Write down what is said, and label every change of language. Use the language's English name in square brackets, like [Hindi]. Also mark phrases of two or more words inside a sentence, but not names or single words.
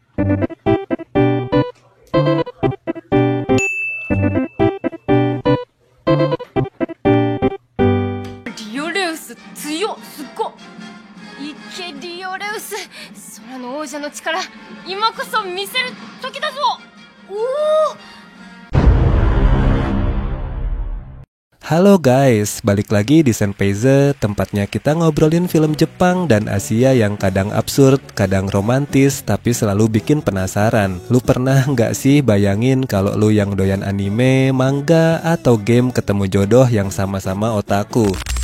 [Japanese] リオレウス強っ、すっご。いけリオレウス、空の王者の力、今こそ見せる時だぞ。おお。 [Indonesian] Halo guys, balik lagi di Senpeize, tempatnya kita ngobrolin film Jepang dan Asia yang kadang absurd, kadang romantis, tapi selalu bikin penasaran. Lu pernah nggak sih bayangin kalau lu yang doyan anime, manga, atau game ketemu jodoh yang sama-sama otaku?